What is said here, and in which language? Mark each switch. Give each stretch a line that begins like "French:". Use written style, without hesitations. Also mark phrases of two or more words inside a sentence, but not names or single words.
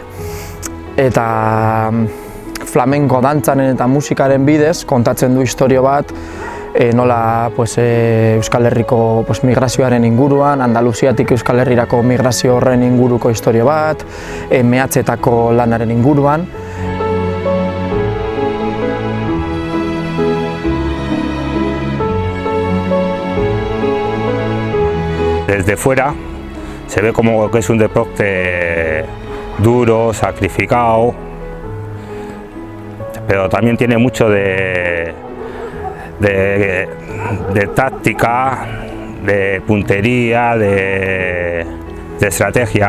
Basque: Eta flamenko dantzaren eta musikaren bidez kontatzen du istorio bat nola Euskal Herriko migrazioaren inguruan, Andaluziatik Euskal Herrirako migrazio horren inguruko istorio bat, mehatzetako lanaren inguruan.
Spanish: Desde fuera se ve como que es un deporte duro, sacrificado, pero también tiene mucho de táctica, de puntería, de estrategia.